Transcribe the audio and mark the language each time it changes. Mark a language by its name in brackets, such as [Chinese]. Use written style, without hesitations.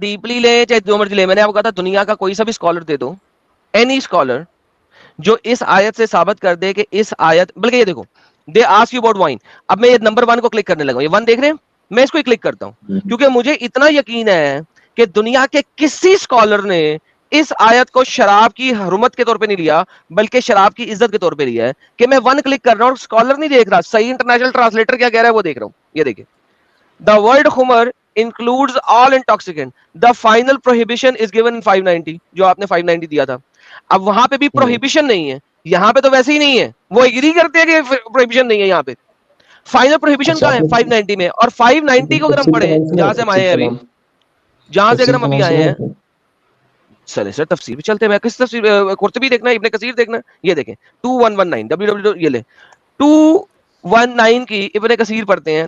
[Urdu] Deeply لیں چاہے جو مرضی لیں، میں نے آپ کو کہا تھا دنیا کا کوئی سا بھی اسکالر دے دو، اینی اسکالر جو اس آیت سے ثابت کر دے کہ اس آیت، بلکہ یہ دیکھو [English] They ask you about wine. [Urdu] اب میں یہ نمبر 1 کو کلک کرنے لگا ہوں. یہ 1 دیکھ رہے ہیں؟ میں اس کو کلک کرتا ہوں کیونکہ مجھے اتنا یقین ہے کہ دنیا کے کسی اسکالر نے اس آیت کو شراب کی حرمت کے طور پہ نہیں لیا بلکہ شراب کی عزت کے طور پہ لیا ہے کہ میں ون کلک کر رہا ہوں اور اسکالر نہیں دیکھ رہا, صحیح انٹرنیشنل ٹرانسلیٹر کیا کہہ رہا ہے وہ دیکھ رہا ہوں. یہ دیکھیں, [English] the word خمر includes all intoxicant, the final prohibition is given in 590 [Urdu] جو آپ نے 590 دیا تھا. اب وہاں پہ بھی prohibition نہیں ہے, یہاں پہ تو ویسے ہی نہیں ہے, وہ اگری کرتے ہیں کہ prohibition نہیں ہے. یہاں پہ فائنل پروہیبیشن کہاں ہے 590 میں, اور 590 کو اگر ہم پڑھیں جہاں سے ہم آئے ہیں ابھی, جہاں سے اگر ہم ابھی آئے ہیں سر تفسیر بھی چلتے ہیں, کس تفسیر قرطبی دیکھنا ہے, ابن کثیر دیکھنا ہے, یہ دیکھیں 2119 www یہ لے 219 کی ابن کثیر پڑھتے ہیں.